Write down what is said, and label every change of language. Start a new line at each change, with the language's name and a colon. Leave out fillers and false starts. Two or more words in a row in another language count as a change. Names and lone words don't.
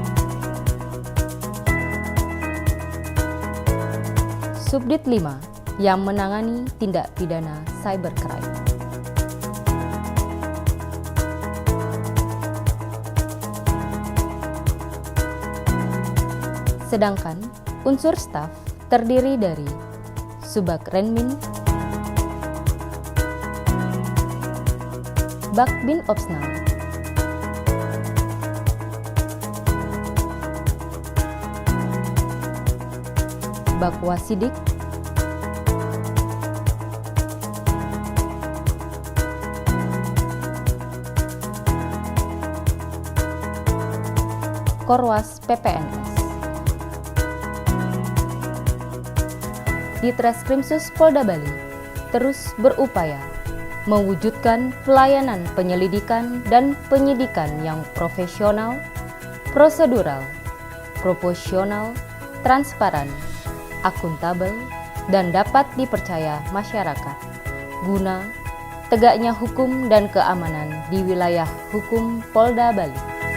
Indonesian: Subdit 5 yang menangani tindak pidana cybercrime. Sedangkan unsur staf terdiri dari Subak Renmin, Bakbin Opsnal, Bakwasidik, Korwas PPNS. Ditreskrimsus Polda Bali terus berupaya mewujudkan pelayanan penyelidikan dan penyidikan yang profesional, prosedural, proporsional, transparan, akuntabel, dan dapat dipercaya masyarakat, guna tegaknya hukum dan keamanan di wilayah hukum Polda Bali.